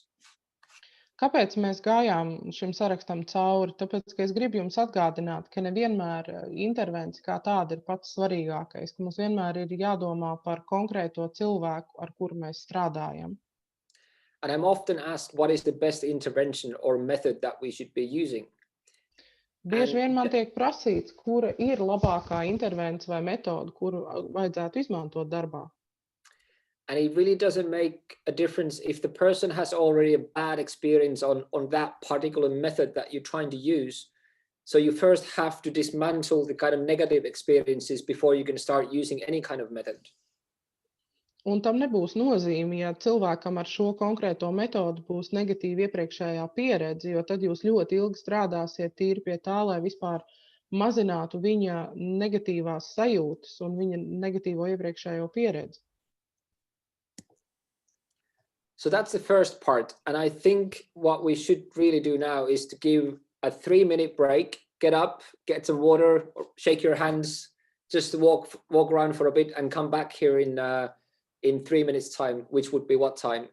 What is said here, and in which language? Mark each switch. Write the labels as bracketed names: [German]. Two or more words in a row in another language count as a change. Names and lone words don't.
[Latvian] Kāpēc mēs gājām šim sarakstam cauri? Tāpēc, ka es gribu jums atgādināt, ka nevienmēr intervencija kā tāda ir pats svarīgākais, ka mums vienmēr ir jādomā par konkrēto cilvēku, ar kuru mēs strādājam. [English] And I'm often asked what is the best intervention or method that we should be using. [Latvian] Bieži vien man tiek prasīts, kura ir labākā intervencija vai metoda, kuru vajadzētu izmantot darbā. [English] And it really doesn't make a difference if the person has already a bad experience on that particular method that you're trying to use. So you first have to dismantle the kind of negative experiences before you can start using any kind of method. [Latvian] Un tam nebūs nozīme, ja cilvēkam ar šo konkrēto metodu būs negatīva iepriekšējā pieredze, jo tad jūs ļoti ilgi strādāsiet tīri pie tā, lai vispār mazinātu viņa negatīvās sajūtas un viņa negatīvo iepriekšējo pieredzi. [English] So that's the first part. And I think what we should really do now is to give a 3-minute break, get up, get some water, or shake your hands, just to walk around for a bit and come back here in 3 minutes time, which would be what time?